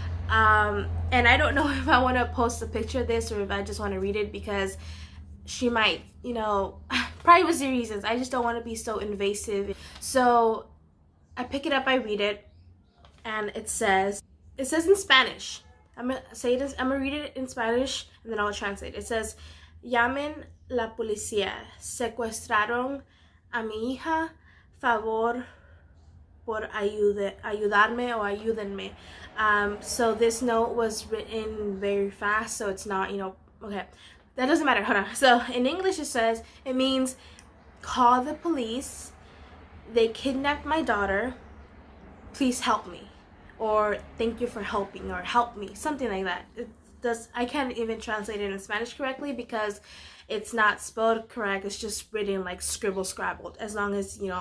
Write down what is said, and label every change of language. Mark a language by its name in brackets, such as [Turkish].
[English] And I don't know if I want to post a picture of this or if I just want to read it because she might, privacy reasons. I just don't want to be so invasive. So I pick it up, I read it, and it says in Spanish. I'm gonna read it in Spanish and then I'll translate. It says, [Spanish] llamen la policía, secuestraron a mi hija, favor por ayudarme o ayúdenme. [English] So this note was written very fast, so it's not, okay, that doesn't matter, hold on. So in English it means, call the police, they kidnapped my daughter, please help me. Or thank you for helping, or help me, something like that. I can't even translate it in Spanish correctly because it's not spelled correct. It's just written like scrabbled. As long as